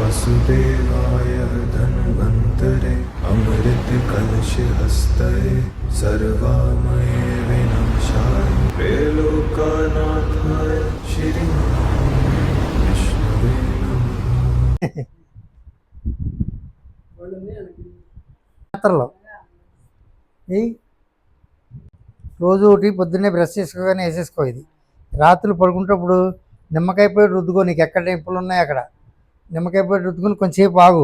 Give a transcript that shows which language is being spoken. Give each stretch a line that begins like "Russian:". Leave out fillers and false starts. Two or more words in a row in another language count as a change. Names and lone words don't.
Sanskrit: वासुदेवाय धन्वन्तरे अमृत कलश हस्तये सर्वामये विनाशाय त्रैलोक्यनाथाय श्री विष्णवे नमः।
Telugu: పాత్రలో రోజు ఒకటి పొద్దున్నే బ్రష్ చేసుకోగానే వేసేసుకో. ఇది రాత్రులు పడుకుంటప్పుడు నిమ్మకాయ పొడి రుద్దుకో. నీకు ఎక్కడ నొప్పులు ఉన్నాయి అక్కడ నిమ్మకాయ పొడి రుద్దుకొని కొంచెంసేపు ఆగు.